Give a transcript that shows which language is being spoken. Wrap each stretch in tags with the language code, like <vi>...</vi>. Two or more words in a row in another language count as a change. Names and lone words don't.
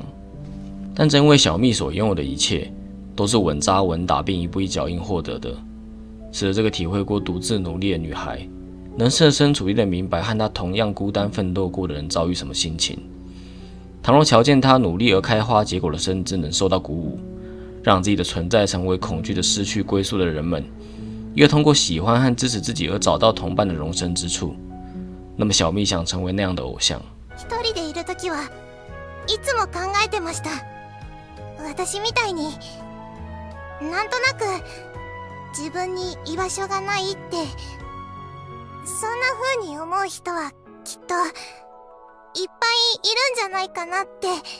<zh>但正因为小蜜所拥有的一切都是稳扎稳打并一步一脚印获得的，使得这个体会过独自努力的女孩能设身处地的明白和她同样孤单奋斗过的人遭遇什么心情。倘若瞧见她努力而开花结果的深知能受到鼓舞，让自己的存在成为恐惧的失去归宿的人们一个通过喜欢和支持自己而找到同伴的容身之处，那么小蜜想成为那样的偶像。</zh> <ja>一人でいるときはいつも考えてました。私みたいになんとなく自分に居場所がないって、そんな風に思う人はきっといっぱいいるんじゃないかなって。</ja>